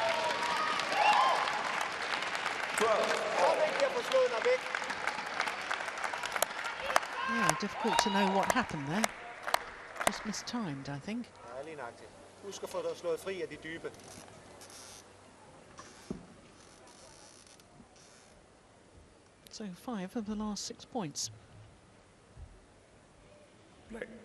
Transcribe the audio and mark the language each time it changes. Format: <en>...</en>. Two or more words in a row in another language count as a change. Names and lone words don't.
<en>Yeah, difficult to know what happened there. Just mistimed, I think.</en> <da>Ja, lige nøjagtigt. Husk at få dig slået fri af de dybe.</da> <en>So 5 of the last 6 points. Play.</en>